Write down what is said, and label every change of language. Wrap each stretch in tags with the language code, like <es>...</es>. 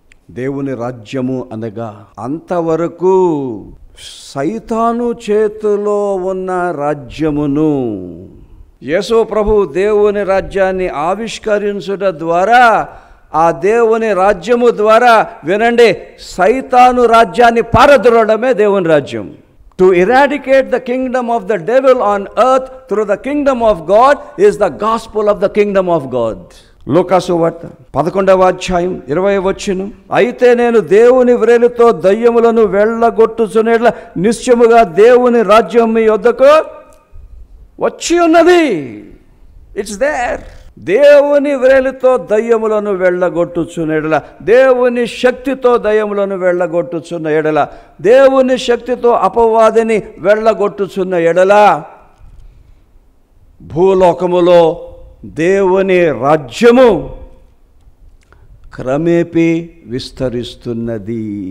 <te>దేవుని రాజ్యము అనగా అంతవరకు సైతాను చేతిలో ఉన్న రాజ్యమును యేసు ప్రభు దేవుని రాజ్యాన్ని ఆవిష్కరించుట ద్వారా, ఆ దేవుని రాజ్యము ద్వారా, వినండి, సైతాను రాజ్యాన్ని పారద్రోలడమే దేవుని రాజ్యం.</te> <en>To eradicate the kingdom of the devil on earth through the kingdom of God is the gospel of the kingdom of God.</en> <te>లూకాసు వార్త 11వ అధ్యాయం 20వ వచనం. అయితే నేను దేవుని వ్రేలితో దయ్యములను వెళ్ళగొట్టుచునేట్ల నిశ్చయముగా దేవుని రాజ్యం మీ యొద్దకు వచ్చి ఉన్నది.</te> <en>It's there.</en> <te>దేవుని వ్రేలితో దయ్యములను వెళ్ళగొట్టుచున్న ఎడల, దేవుని శక్తితో దయ్యములను వెళ్ళగొట్టుచున్న ఎడల, దేవుని శక్తితో అపవాదిని వెళ్ళగొట్టుచున్న ఎడల భూలోకములో దేవుని రాజ్యము క్రమేపీ విస్తరిస్తున్నది.</te>